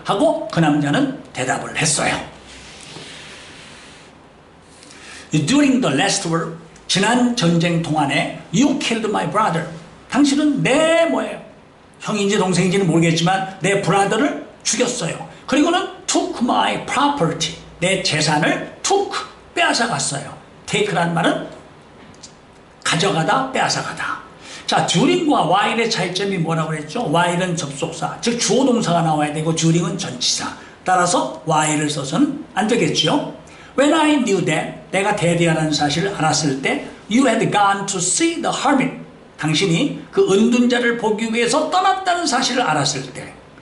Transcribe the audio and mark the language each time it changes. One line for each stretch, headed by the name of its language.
Korean: 하고 그 남자는 대답을 했어요.
English: During the last war,
Korean: 지난 전쟁 동안에
English: You killed my brother.
Korean: 당신은 내 뭐예요? 형인지 동생인지는 모르겠지만 내 브라더를 죽였어요.
English: 그리고는 took my property.
Korean: 내 재산을 took, 빼앗아갔어요. take란 말은 가져가다, 빼앗아가다. 자, during과 while의 차이점이 뭐라고 그랬죠? while은 접속사, 즉 주어 동사가 나와야 되고 during은 전치사. 따라서 while을 써서는 안 되겠죠.
English: When I knew that,
Korean: 내가 대대하는 사실을 알았을 때
English: You had gone to see the hermit.
Korean: 당신이 그 은둔자를 보기 위해서 떠났다는 사실을 알았을 때